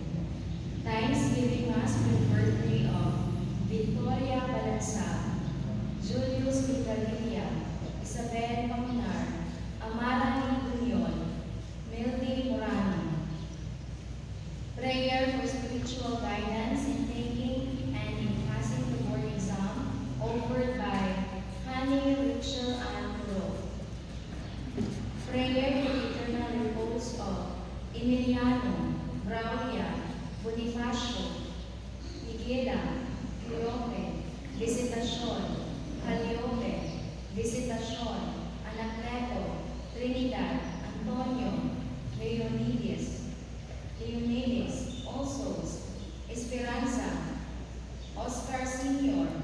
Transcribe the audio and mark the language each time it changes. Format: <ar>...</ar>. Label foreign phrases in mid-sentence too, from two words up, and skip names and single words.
<en>Thanksgiving Mass for the birthday of Victoria Balansa, Julius Vitalilia, Isabel Pamunar, Amara Lee Union, Milty Morani. Prayer for spiritual guidance in taking and in passing the board exam offered by Honey Rachel Ann Pro. Prayer for the eternal repose of Emiliano, Braulia, Bonifacio, Miguela, Cleope, Visitacion, Calliope, Visitacion, Anacleto, Trinidad, Antonio, Leonidas, All Souls, Esperanza, Oscar Sr.,</en>